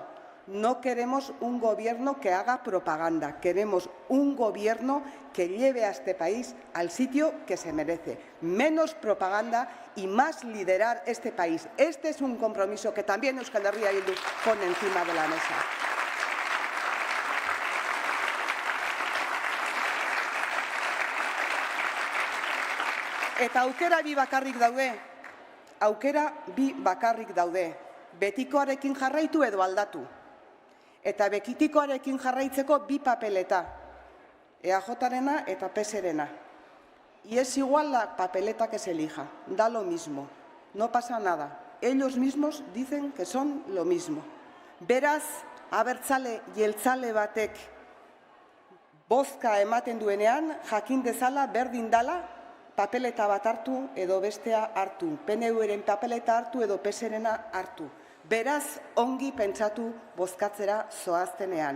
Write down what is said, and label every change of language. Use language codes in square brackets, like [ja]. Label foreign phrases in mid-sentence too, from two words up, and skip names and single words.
[es] No queremos un gobierno que haga propaganda. Queremos un gobierno que lleve a este país al sitio que se merece. Menos propaganda y más liderar este país. Este es un compromiso que también Euskal Herria Bildu pone encima de la mesa. [eu] Eta aukera bi bakarrik daude. Betikoarekin jarraitu edo aldatu. Eta betikoarekin jarraitzeko bi papeleta. EAJ-rena eta PS-rena. [es] Y es igual la papeleta que se elija. Da lo mismo. No pasa nada. Ellos mismos dicen que son lo mismo. [eu] Beraz, abertzale jeltzale batek bozka ematen duenean, jakin dezala berdin dala, papeleta bat hartu edo bestea hartu, PNV-ren papeleta hartu edo PS-rena hartu. Beraz, ongi pentsatu bozkatzera zoaztenean.